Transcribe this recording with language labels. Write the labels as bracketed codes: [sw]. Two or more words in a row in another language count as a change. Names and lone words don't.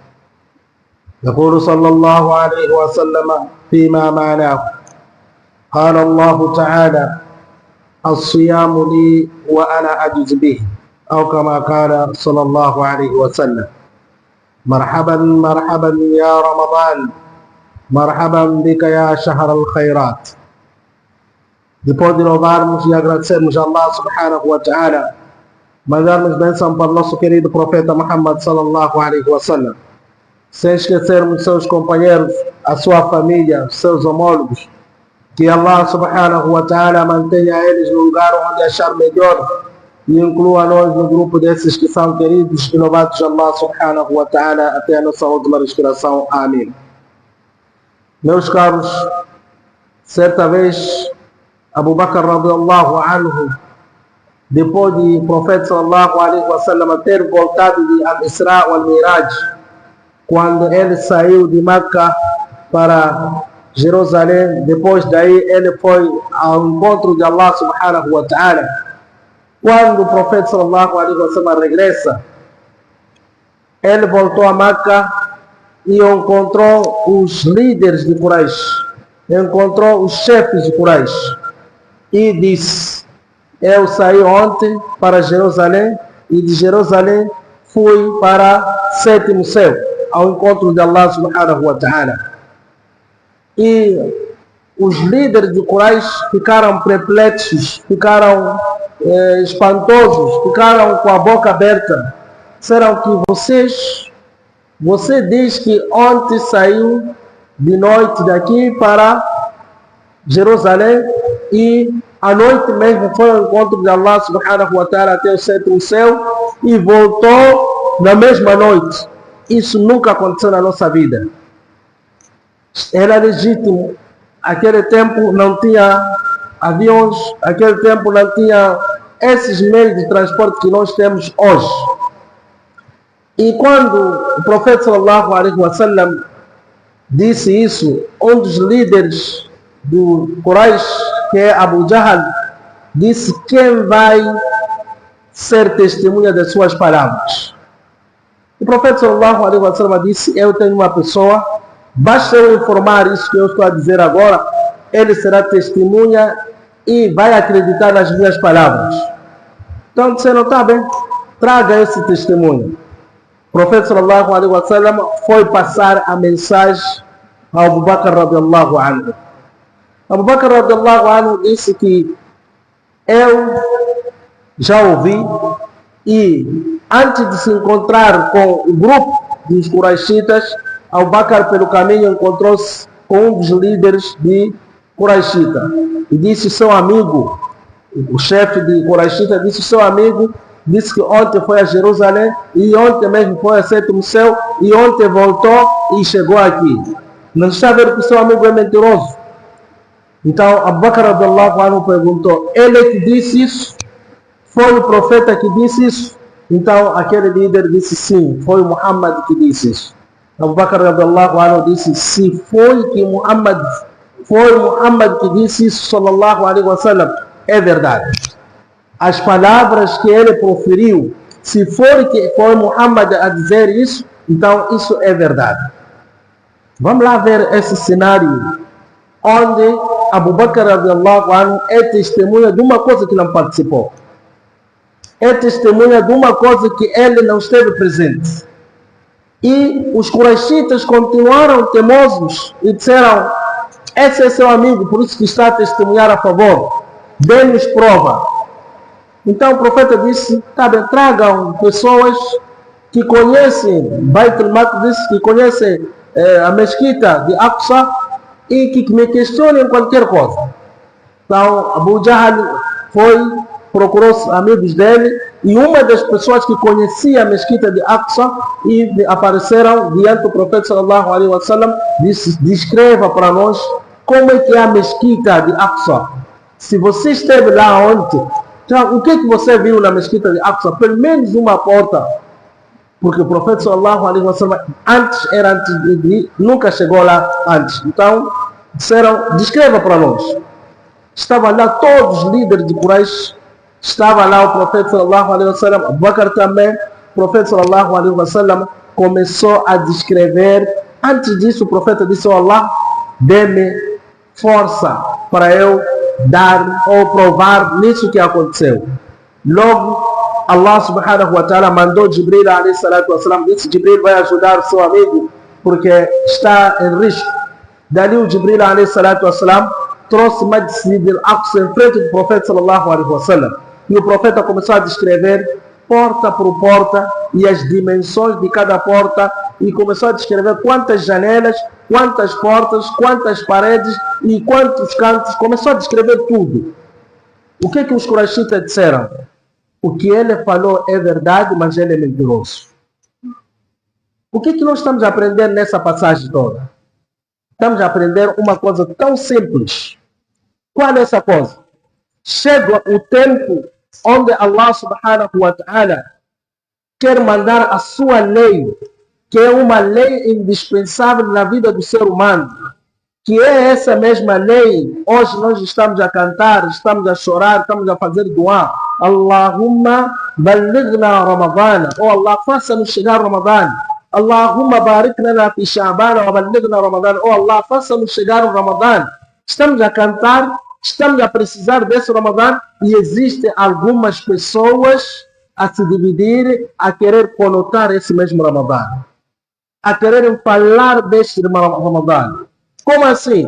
[ar] يقول صلى الله عليه وسلم فيما معناه: قال الله تعالى: الصيام لي وأنا أجز به، أو كما قال صلى الله عليه وسلم. مرحبا مرحبا يا رمضان، مرحبا بك يا شهر الخيرات. [pt] Depois de louvarmos e agradecermos a Allah [ar] سبحانه وتعالى, [pt] mandarmos bênção para o nosso querido profeta Muhammad [ar] صلى الله عليه وسلم, [pt] sem esquecermos seus companheiros, a sua família, seus homólogos, que Allah [ar] سبحانه وتعالى [pt] mantenha eles no lugar onde achar melhor e inclua nós no grupo desses que são queridos e louvados de Allah [ar] سبحانه وتعالى [pt] até a nossa última respiração. Amém. Meus caros, certa vez Abu Bakr [ar] رضي الله عنه, [pt] depois de o profeta [ar] صلى الله عليه وسلم [pt] ter voltado de Al-Isra wal-Miraj, quando ele saiu de Meca para Jerusalém, depois daí ele foi ao encontro de Allah [ar] سبحانه وتعالى. [pt] Quando o profeta [ar] صلى الله عليه وسلم [pt] regressa, ele voltou a Meca e encontrou os líderes de Quraysh, encontrou os chefes de Quraysh e disse: eu saí ontem para Jerusalém e de Jerusalém fui para sétimo céu, ao encontro de Allah [ar] سبحانه وتعالى. [pt] E os líderes de Quraysh ficaram perplexos, ficaram espantosos, ficaram com a boca aberta. Disseram que você diz que ontem saiu de noite daqui para Jerusalém e à noite mesmo foi ao encontro de Allah [ar] سبحانه وتعالى [pt] até o sétimo céu e voltou na mesma noite. Isso nunca aconteceu na nossa vida. Era legítimo. Aquele tempo não tinha aviões, aquele tempo não tinha esses meios de transporte que nós temos hoje. E quando o profeta [ar] صلى الله عليه وسلم [pt] disse isso, um dos líderes do Quraysh, que é Abu Jahl, disse: quem vai ser testemunha das suas palavras? O profeta [ar] صلى الله عليه وسلم [pt] disse: eu tenho uma pessoa, basta eu informar isso que eu estou a dizer agora, ele será testemunha e vai acreditar nas minhas palavras. Então disseram: tá bem, traga esse testemunho. O profeta [ar] صلى الله عليه وسلم [pt] foi passar a mensagem a Abu Bakr [ar] رضي الله عنه. [pt] Abu Bakr [ar] رضي الله عنه [pt] disse que eu já ouvi, e antes de se encontrar com o grupo dos Quraishitas, Abu Bakr pelo caminho encontrou-se com um dos líderes de Quraishita e disse: seu amigo, o chefe de Quraishita disse: seu amigo disse que ontem foi a Jerusalém e ontem mesmo foi a sétimo céu e ontem voltou e chegou aqui. Não está a ver que seu amigo é mentiroso? Então Abu Bakr [ar] رضي الله عنه [pt] perguntou: ele que disse isso? Foi o profeta que disse isso? Então aquele líder disse: sim, foi Muhammad que disse isso. Abu Bakr [ar] رضي الله عنه [pt] disse: se foi Muhammad que disse isso, [ar] صلى الله عليه وسلم, [pt] é verdade. As palavras que ele proferiu, se foi Muhammad a dizer isso, então isso é verdade. Vamos lá ver esse cenário onde Abu Bakr [ar] رضي الله عنه [pt] é testemunha de uma coisa que não participou. É testemunha de uma coisa que ele não esteve presente. E os Quraishitas continuaram teimosos e disseram: esse é seu amigo, por isso que está a testemunhar a favor. Dê-nos prova. Então o profeta disse: tá bem, tragam pessoas que conhecem Beit al-Maqdis, que conhecem a mesquita de Aqsa e que me questionem qualquer coisa. Então, Abu Jahl procurou os amigos dele e uma das pessoas que conhecia a mesquita de Aqsa e apareceram diante do profeta [ar] صلى الله عليه وسلم, [pt] disse: descreva para nós como é que é a mesquita de Aqsa. Se você esteve lá ontem, então, o que você viu na mesquita de Aqsa? Pelo menos uma porta. Porque o profeta [ar] صلى الله عليه وسلم [pt] nunca chegou lá antes. Então, disseram: descreva para nós. Estavam lá todos os líderes de Quraysh. Estava lá o profeta [ar] صلى الله عليه وسلم, [pt] Abu Bakr também. O profeta [ar] صلى الله عليه وسلم [pt] começou a descrever. Antes disso, o profeta disse: oh Allah, dê-me força para eu dar ou provar nisso que aconteceu. Logo, Allah [ar] سبحانه وتعالى [pt] mandou Jibril [ar] عليه الصلاة والسلام, [pt] disse: Jibril vai ajudar o seu amigo porque está em risco. Dali o Jibril [ar] عليه الصلاة والسلام [pt] trouxe Masjid al-Aqsa em frente do profeta [ar] صلى الله عليه وسلم. [pt] E o profeta começou a descrever porta por porta e as dimensões de cada porta e começou a descrever quantas janelas, quantas portas, quantas paredes e quantos cantos. Começou a descrever tudo. O que os Quraishitas disseram? O que ele falou é verdade, mas ele é mentiroso. O que nós estamos a aprender nessa passagem toda? Estamos a aprender uma coisa tão simples. Qual é essa coisa? Chega o tempo onde Allah [ar] سبحانه وتعالى [pt] quer mandar a sua lei, que é uma lei indispensável na vida do ser humano, que é essa mesma lei. Hoje nós estamos a cantar, estamos a chorar, estamos a fazer dua. [ar] اللهم بلغنا رمضان. [pt] Oh Allah, faça-nos chegar Ramadã. [ar] اللهم بارك لنا في شعبان وبلغنا رمضان. [pt] Oh Allah, faça-nos chegar o Ramadã. Estamos a cantar, estamos a precisar desse Ramadã e existem algumas pessoas a se dividir, a querer conotar esse mesmo Ramadã, a quererem falar deste Ramadã. Como assim?